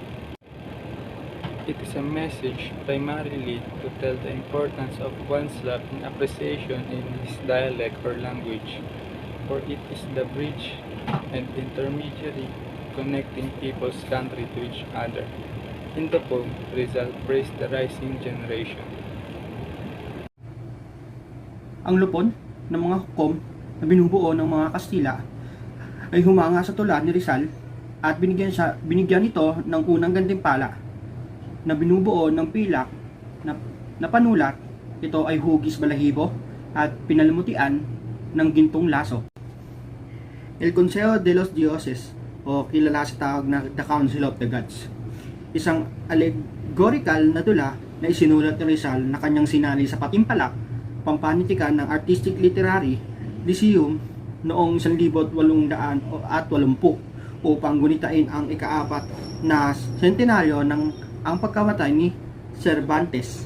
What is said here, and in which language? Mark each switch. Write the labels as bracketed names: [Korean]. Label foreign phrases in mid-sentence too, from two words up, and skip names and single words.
[English] It is a message primarily to tell the importance of one's love and appreciation in his dialect or language, for it is the bridge and intermediary connecting people's country to each other. In the poem, Rizal praised the rising generation. [Filipino] Ang lupon ng mga hukom na binubuo ng mga Kastila ay humanga sa tula ni Rizal at binigyan ito ng unang gantimpala na binubuo ng pilak na panulat. Ito ay hugis balahibo at pinalamutian ng gintong laso. El Consejo de los Dioses, o kilala sa tawag na The Council of the Gods, isang allegorical na tula na isinulat ni Rizal na kanyang sinali sa Patimpalak, Pampanitikan ng Artistic Literary Lyceum noong 1880 upang gunitain ang ika-4 na sentenaryo ng ang pagkamatay ni Cervantes.